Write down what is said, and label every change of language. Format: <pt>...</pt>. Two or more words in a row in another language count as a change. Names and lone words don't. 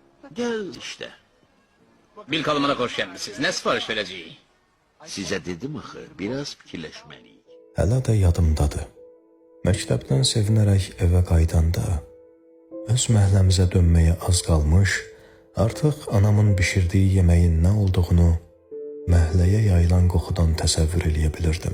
<tr>Gel işte. Bil kalımına hoş gelmişsiniz. Ne sipariş vereceğiz? Size dedim</tr> <az>axı, biraz fikirləşməliyik. Hələ də yadımdadır. Məktəbdən sevinərək evə qaydanda, öz məhəlləmizə dönməyə az qalmış, artıq anamın bişirdiyi yeməyin nə olduğunu məhəlləyə yayılan qoxudan təsəvvür eləyə bilirdim.</az>